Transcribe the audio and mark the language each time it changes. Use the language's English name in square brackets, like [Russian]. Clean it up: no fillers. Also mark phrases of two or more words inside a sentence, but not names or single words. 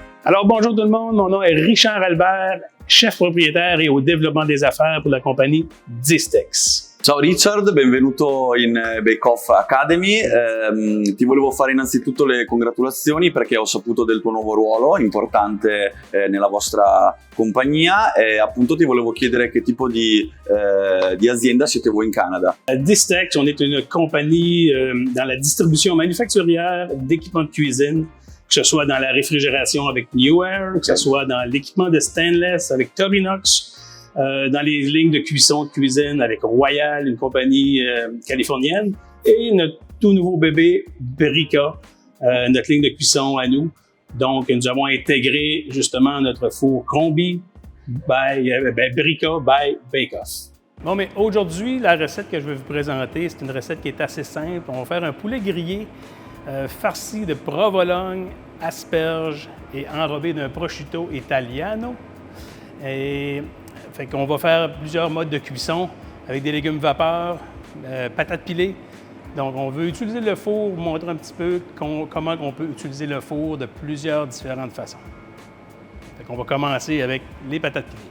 [French] Alors, bonjour tout le monde. Mon nom est Richard Albert, chef propriétaire et au développement des affaires pour la compagnie Distex. [Italian] Ciao Richard, benvenuto in Bake Off Academy. Ti volevo fare innanzitutto le congratulazioni perché ho saputo del tuo nuovo ruolo importante nella vostra compagnia e appunto ti volevo chiedere che tipo di azienda siete voi in Canada. [French] Distex, on est une compagnie dans la distribution manufacturière d'équipements de cuisine, que ce soit dans la réfrigération avec Newair, que ce soit dans l'équipement de stainless avec Tobinox, dans les lignes de cuisson de cuisine avec Royal, une compagnie californienne, et notre tout nouveau bébé Brica, notre ligne de cuisson à nous. Donc, nous avons intégré justement notre four Combi Brica by Bake Off. Bon, mais aujourd'hui, la recette que je vais vous présenter, c'est une recette qui est assez simple. On va faire un poulet grillé farci de provolone, asperges et enrobé d'un [Italian] prosciutto italiano. [French] Et fait qu'on va faire plusieurs modes de cuisson avec des légumes vapeur, patates pilées. Donc, on veut utiliser le four, vous montrer un petit peu comment on peut utiliser le four de plusieurs différentes façons. Fait qu'on va commencer avec les patates pilées.